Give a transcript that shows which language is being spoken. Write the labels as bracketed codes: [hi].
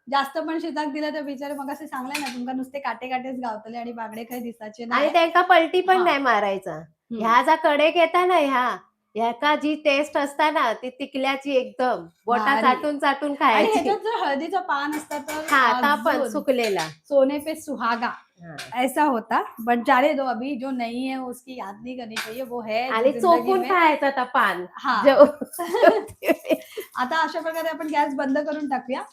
[mr] जास्त पण शिजाक दिलं तर बिचारे मग असे चांगले ना, तुमका नुसते काटे काटेच गावतले आणि बांगडे काही दिसायचे आणि नाही. त्यांका पलटी पण हा. नाही मारायचा. ह्या जा कडेक येता ना, ह्याका जी टेस्ट असता ना ती तिकल्याची एकदम बोटा भारी. चाटून चाटून आणि खायची. ह्याच्यात जर हळदीचं पान असतं तर हा, आता पण अजून सुकलेला. [hi] सोने पे सुहागा हा. ऐसा होता. बट जाने दो, अभी जो नहीं है उसकी याद नहीं करनी चाहिए, वो है [mr] आणि [hi] जिंदगी [mr] चोपून [hi] में. [mr] खायचं आता पान. हा. जेव- आता अशा प्रकारे आपण गॅस बंद करून टाकूया.